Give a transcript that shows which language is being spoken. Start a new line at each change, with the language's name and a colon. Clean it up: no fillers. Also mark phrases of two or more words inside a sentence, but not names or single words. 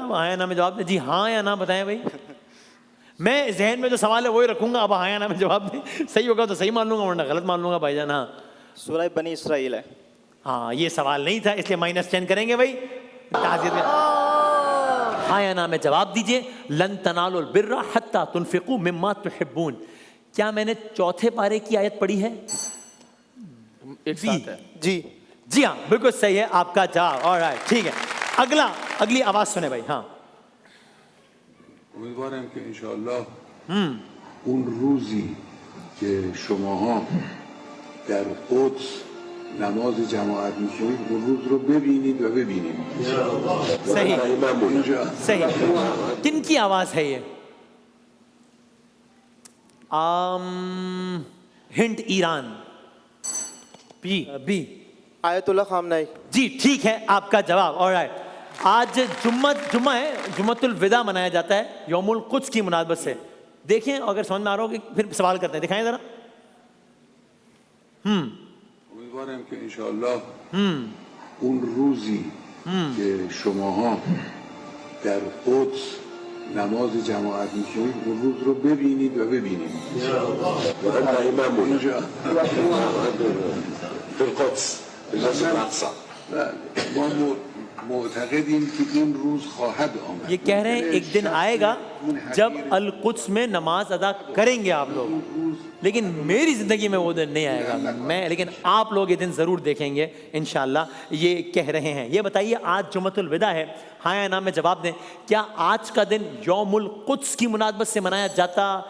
Hindi: हाँ या ना में जवाब दें, जी हाँ या ना बताएं भाई। मैं जहन में जो सवाल है वही रखूंगा, अब हाँ या ना में जवाब दें, सही होगा तो सही मान लूंगा वरना गलत मान लूंगा भाईजान। हाँ सूरह बनी इसराइल है। हाँ ये सवाल नहीं था इसलिए -10 करेंगे भाई, ताज़ियत में। हाँ या ना में जवाब दीजिए।
Arabic: لن تنالوا البر حتى تنفقوا مما تحبون,
Hindi: क्या मैंने चौथे पारे की आयत पढ़ी है? एक साथ है। जी जी हाँ, बिल्कुल सही है आपका जवाब। ऑलराइट, ठीक है। अगली आवाज सुने भाई। हाँ,
Persian: امیدوارم که انشاءالله اون روزی که شماها در قدس نماز جماعت میکنید اون روز رو ببینید و ببینید.
Hindi: सही
Persian: اینجا
Hindi: सही। किन की आवाज है ये? हिंट ईरान। बी। आयतुल्लाह खामनाई। जी ठीक है आपका जवाब। ऑलराइट, आज जुम्मा है, जुम्मतुल विदा मनाया जाता है यौमुल कुद्स की मुनासबत से। देखें अगर समझ में आ रहा हो कि फिर सवाल करते हैं, दिखाएं जरा।
Persian: امیدوارم که انشاءالله اون روزی که شماها در قدس نماز جماعت میکنید اون روز رو ببینید و ببینید. اینجا
Arabic: بالقدس بالمسجد الاقصى.
Persian: ما معتقدیم که این روز خواهد آمد.
Hindi: ये कह रहे हैं एक दिन आएगा जब अल कुद्स में नमाज अदा करेंगे आप लोग, लेकिन मेरी जिंदगी में वो दिन नहीं आएगा। लेकिन आप लोग ये दिन जरूर देखेंगे इंशाल्लाह, ये कह रहे हैं। ये बताइए आज जुम्मतुल विदा है, हाँ या ना में जवाब दें। क्या आज का दिन यौमुल कुद्स की मुनासबत से मनाया जाता?